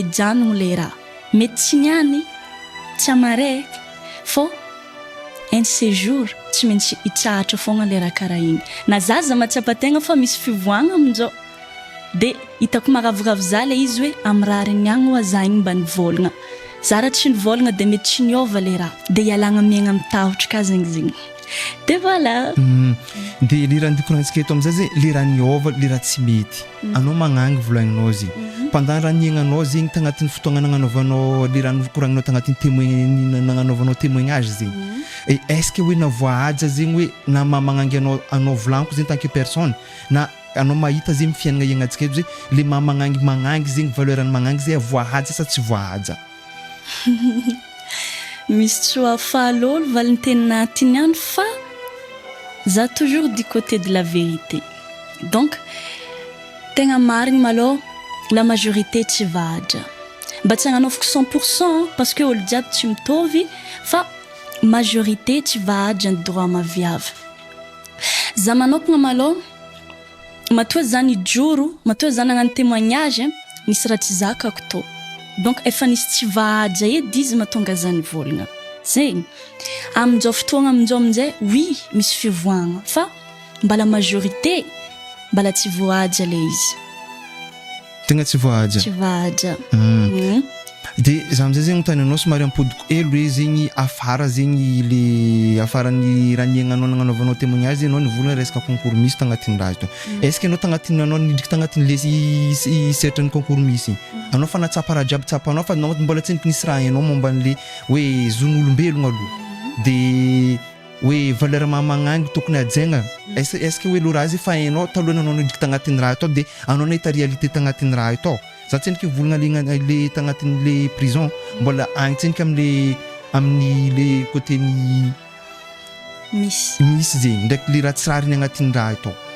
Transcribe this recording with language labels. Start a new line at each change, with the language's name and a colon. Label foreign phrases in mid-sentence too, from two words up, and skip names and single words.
Malagasy: hijanogno le raha mety tsy niany tsy amare fô
French: un séjour
Malagasy: tsy maintsy hitsahatra fogna le raha karaha igny na zaza matsiapa-tegna fa misy fivoagna amin'izao de hitako maravoravo za le izy hoe amin'ny raha reniagna oa za igny mba nivolagna za raha tsy nivolagna de mety tsy niova le raha de hialagna miaigna amin'ny tahotra ka zegny de voilà. De le raha ndikorantsika eto am'zay zay le raha niova le raha tsy mety anao magnangy volagninao zegny pendant raha niaignanao zegny tagnatin'ny fotoagna nagnanaovanao le raha nikoragninao tagnatin'ny nagnanaovanao témoignage zegny
French: est-ce que
Malagasy: hoe navoahaja zegny hoe na magnangy anao volaniko zegny
French: tant que personne
Malagasy: na anao mahita zegny fiaignana iagnantsika eto zay le magnangy zegny valeuran'ny magnangy zay avoahaja sa tsy voahaja. Misy tsoa fahalolo valiny tena tiny ihany fa za
French: toujours du côté de la vérité donc
Malagasy: tegna marigny malôha la majorité tsy vahaja mba tsy agnanovako 100%
French: parce que
Malagasy: olo jiaby tsy mitovy fa majorité tsy vahaja ny droit maviavy za manokagna malôha matoa za nijoro matoa za nagnano témoignage nisy raha tsy zakako tô donc efa nisy tsy vahaja edy izy matonga za nivolagna zegny amin'izao fotoagna amin'izao amin'izay oui misy fivoagna fa mbala majorité mbala tsy voahaja le izy tegna tsy voahaja tsy vahaja de za am'zay zegny tany anao somary ampodiko elo hoe zegny afara zegny le afaran'ny raha niaignanao nagnanaovanao témoignage anao nivolagna resaka concours misy tagnatin'ny raha to
French: est-ce que
Malagasy: anao tagnatin'ny anao nidriky tagnatin'ny le sehatran'ny concours misy anao fa natsapa raha jiaby tsapanao fa anao mbola tsy nisy raha hainao momba an'le hoe zon'olombelogna aloha de hoe valeur magnangy tokony ajaigna
French: est-ce que
Malagasy: hoe lo raha zay fa hainao talohany anao nidriky tagnatin'ny raha to de anao nahita réalité tagnatin'ny raha to za tsendriky volagna le tagnatin'le prison mbola agny tsendriky am'le amin'ny le côté-ny misy zegny ndraiky le raha tsy rariny agnatin'ny raha atao